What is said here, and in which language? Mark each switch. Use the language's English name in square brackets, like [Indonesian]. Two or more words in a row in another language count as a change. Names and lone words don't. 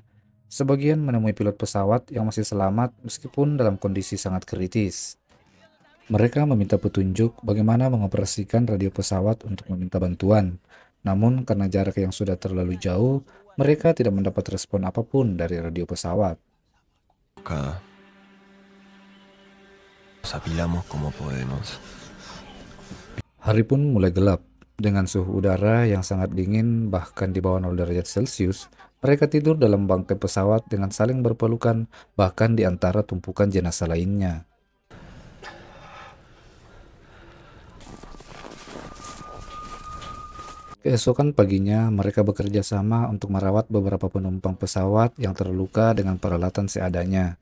[Indonesian] Sebagian menemui pilot pesawat yang masih selamat meskipun dalam kondisi sangat kritis. Mereka meminta petunjuk bagaimana mengoperasikan radio pesawat untuk meminta bantuan. Namun karena jarak yang sudah terlalu jauh, mereka tidak mendapat respon apapun dari radio pesawat. [Spanish] Acá. Nos apilamos como podemos. [Indonesian] Hari pun mulai gelap. Dengan suhu udara yang sangat dingin, bahkan di bawah 0 derajat Celcius, mereka tidur dalam bangkai pesawat dengan saling berpelukan, bahkan di antara tumpukan jenazah lainnya. Keesokan paginya, mereka bekerja sama untuk merawat beberapa penumpang pesawat yang terluka dengan peralatan seadanya.